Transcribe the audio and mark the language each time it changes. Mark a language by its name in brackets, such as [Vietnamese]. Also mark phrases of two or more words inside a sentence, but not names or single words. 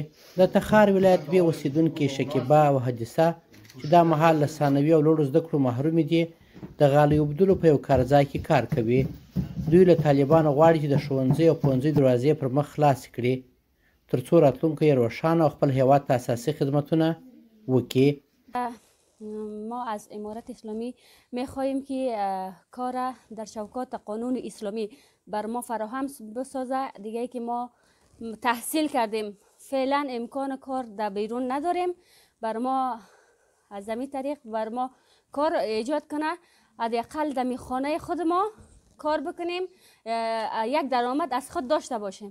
[Pashto] د تخار ولایت بې اوسېدونکې شکیبه او حدیثه چې دا مهال له ثانوي او لوړو زده کړو محرومې دي، د غالۍ اوبدلو په یو کارځای کې کار کوي. دوی له طالبانو غواړي چې د ښوونځي او پوهنځي دروازې پر مخ خلاصې کړي تر څو راتلونکی یې روښانه او خپل هېواد ته اساسي خدمتونه وکړي. [Persian] ما از امارت اسلامی میخواهیم که کار در شوکات قانون اسلامی بر ما فراهم بسازه. دیگه که ما تحصیل کردیم فعلا امکان کار در بیرون نداریم، بر ما از همین طریق بر ما کار ایجاد کنه، حداقل در خانه خود ما کار بکنیم، یک درآمد از خود داشته باشیم.